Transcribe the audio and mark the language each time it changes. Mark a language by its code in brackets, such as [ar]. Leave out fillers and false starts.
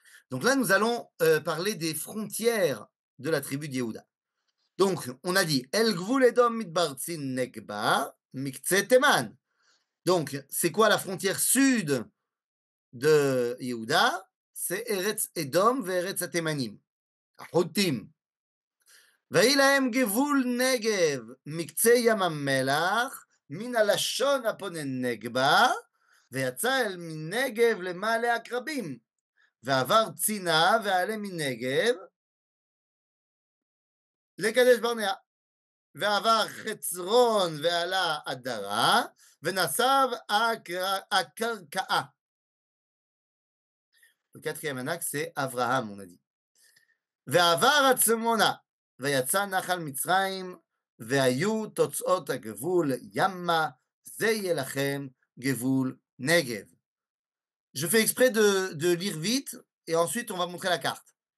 [fr] Donc là, nous allons parler des frontières de la tribu de Yehuda. Donc, on a dit [he] El Gvul Edom Midbar Tzin Negba Mikce Teman. [fr] Donc, c'est quoi la frontière sud de Yehuda? [he] C'est Eretz Edom ve Eretz Atemanim. Ahutim. ויהי להם גבול נגב מקצה ים המלח מן הלשון הפונן נגבה ויצא אל מנגב למעלה עקרבים ועבר צינה ועלה מנגב לקדש ברנע ועבר חצרון ועלה עדרה ונסב הקרקעה. [fr] Le quatrième anak c'est Avraham on a dit. [he] ועבר עצמונה ויצא נחל מצרים, והיו תוצאות הגבול ימה, זה יהיה לכם גבול נגב. [fr] Je fais exprès de lire vite, et ensuite on va montrer la carte.